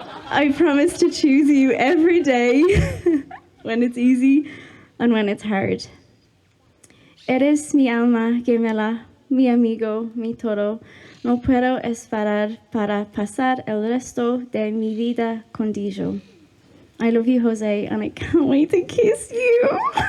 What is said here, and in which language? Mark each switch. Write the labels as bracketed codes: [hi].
[en] I promise to choose you every day when it's easy and when it's hard. [es] Eres mi alma gemela, mi amigo, mi todo. No puedo esperar para pasar el resto de mi vida contigo. [en] I love you, Jose, and I can't wait to kiss you.